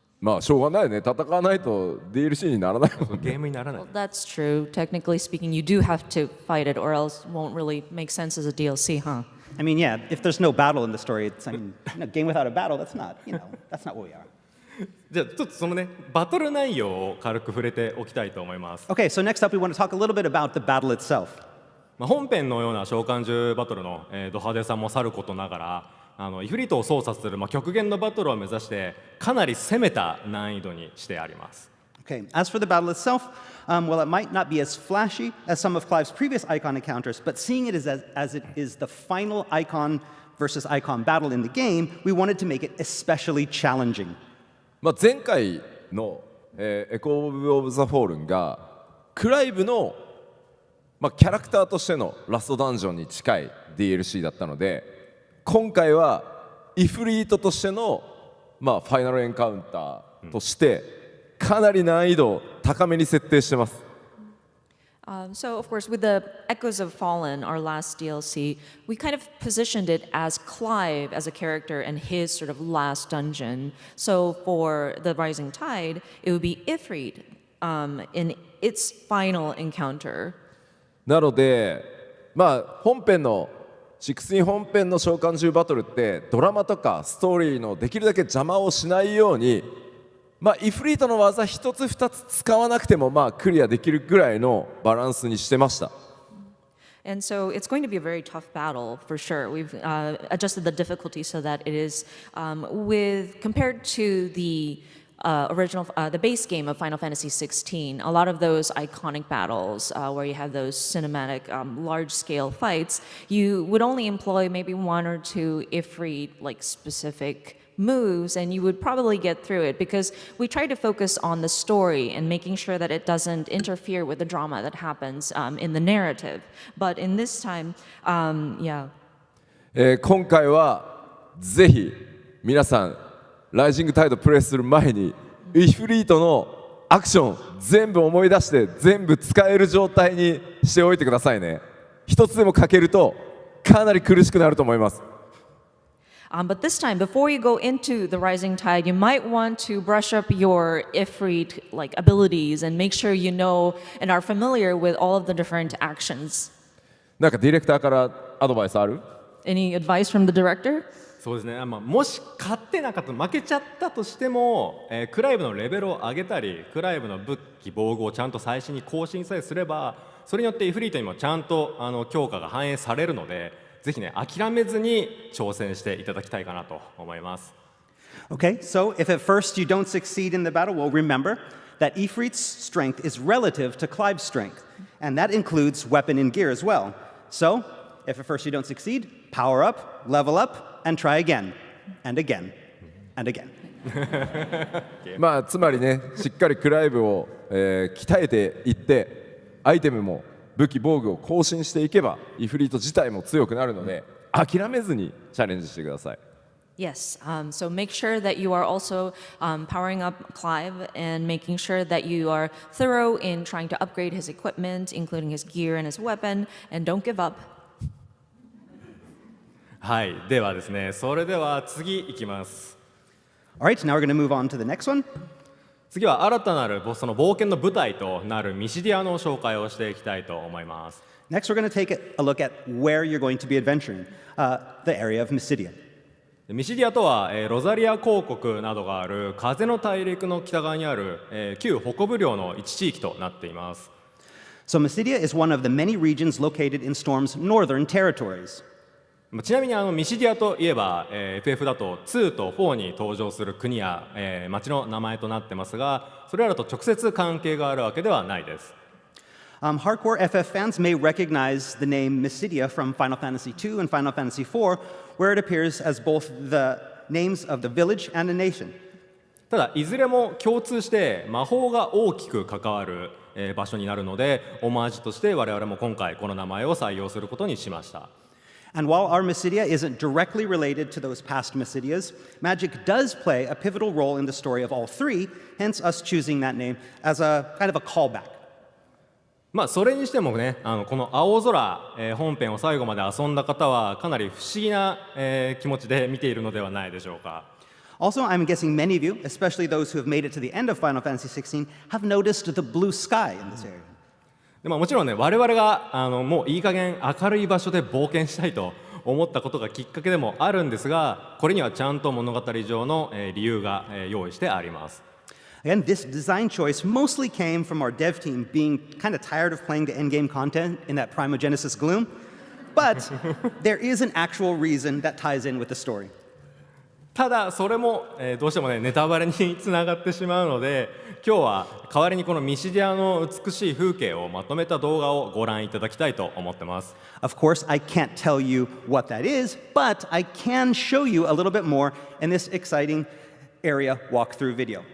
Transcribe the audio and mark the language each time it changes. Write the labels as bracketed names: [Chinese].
[Japanese] まあしょうがないね。戦わないと DLC にならないもんね。ゲームにならない [English] Well, that's true. Technically speaking, you do have to fight it, or else it won't really make sense as a DLC, huh? I mean, yeah, if there's no battle in the story, it's, I mean, a game without a battle, that's not what we are. [Japanese] じゃあちょっとそのねバトル内容を軽く触れておきたいと思います、 [English] Okay, so next up, we want to talk a little bit about the battle itself. [Japanese] 本編のような召喚獣バトルの、ド派手さもさることながらイフリートを操作する、極限のバトルを目指してかなり攻めた難易度にしてあります [English] Okay, as for the battle itself, well, it might not be as flashy as some of Clive's previous Icon encounters, but seeing it as it is the final Icon versus Icon battle in the game, we wanted to make it especially challenging. [Japanese] 前回の、エコー・オブ・ザ・フォールンがクライブの、キャラクターとしてのラストダンジョンに近い DLC だったので今回はイフリートとしての、ファイナルエンカウンターとしてかなり難易度を高めに設定してます。 [English] So, of course, with the Echoes of Fallen, our last DLC, we kind of positioned it as Clive as a character and his sort of last dungeon. So, for the Rising Tide, it would be Ifrit in its final encounter. [Japanese] なので、本編の16本編の召喚獣バトルってドラマとかストーリーのできるだけ邪魔をしないようにイフリートの技一つ二つ使わなくてもクリアできるぐらいのバランスにしてました。 [English] And so it's going to be a very tough battle for sure. We've adjusted the difficulty so that it is compared to the the base game of Final Fantasy XVI, a lot of those iconic battles where you have those cinematic large-scale fights, you would only employ maybe one or two Ifrit specific moves and you would probably get through it because we try to focus on the story and making sure that it doesn't interfere with the drama that happens in the narrative. But in this time, yeah. [Japanese] 今回はぜひ皆さんライジングタイドプレイする前にイフリートのアクション全部思い出して全部使える状態にしておいてくださいね。一つでも欠けるとかなり苦しくなると思います。 [English] But this time, before you go into the Rising Tide, you might want to brush up your Ifrit abilities and make sure you know and are familiar with all of the different actions. [Japanese] なんかディレクターからアドバイスある？ [English] Any advice from the director? [Japanese] そうですね、もし勝ってなかった負けちゃったとしても、クライブのレベルを上げたりクライブの武器防具をちゃんと最新に更新さえすればそれによってイフリートにもちゃんと強化が反映されるのでぜひね諦めずに挑戦していただきたいかなと思います。 [English] Okay, so if at first you don't succeed in the battle, well, remember that Ifrit's strength is relative to Clive's strength, and that includes weapon and gear as well. So, if at first you don't succeed, power up, level up, and try again, and again, and again. [Japanese] つまりねしっかりクライブを、鍛えていってアイテムも武器防具を更新していけばイフリート自体も強くなるので諦めずにチャレンジしてください。 [English] Yes, so make sure that you are also powering up Clive and making sure that you are thorough in trying to upgrade his equipment, including his gear and his weapon, and don't give up. [Japanese] はい、ではですね、それでは次いきます。 [English] All right, now we're going to move on to the next one. [Japanese] 次は新たなるその冒険の舞台となるミシディアの紹介をしていきたいと思います。 [English] Next, we're going to take a look at where you're going to be adventuring, the area of Mysidia. [Japanese] ミシディアとは、ロザリア公国などがある風の大陸の北側にある、旧北部領の一地域となっています。 [English] So Mysidia is one of the many regions located in Storm's northern territories. [Japanese] ちなみにミシディアといえば、FF だと2と4に登場する国や、町の名前となってますがそれらと直接関係があるわけではないです。 [English] Hardcore FF fans may recognize the name Mysidia from Final Fantasy II and Final Fantasy IV, where it appears as both the names of the village and a nation. [Japanese] ただいずれも共通して魔法が大きく関わる、場所になるのでオマージュとして我々も今回この名前を採用することにしました。 [English] And while our Mysidia isn't directly related to those past Mysidias, magic does play a pivotal role in the story of all three, hence us choosing that name as a kind of a callback. [Japanese] まあそれにしてもね、この青空、本編を最後まで遊んだ方はかなり不思議な、気持ちで見ているのではないでしょうか。 [English] Also, I'm guessing many of you, especially those who have made it to the end of Final Fantasy XVI, have noticed the blue sky in this area. [Japanese] でもちろんね、我々がもういい加減明るい場所で冒険したいと思ったことがきっかけでもあるんですが、これにはちゃんと物語上の理由が用意してあります。 [English] Again, this design choice mostly came from our dev team being kind of tired of playing the endgame content in that Primogenesis gloom, but there is an actual reason that ties in with the story. [Japanese] ただそれも、どうしてもねネタバレにつながってしまうので、今日は代わりにこのミシディアの美しい風景をまとめた動画をご覧いただきたいと思ってます。 [English] Of course, I can't tell you what that is, but I can show you a little bit more in this exciting area walkthrough video.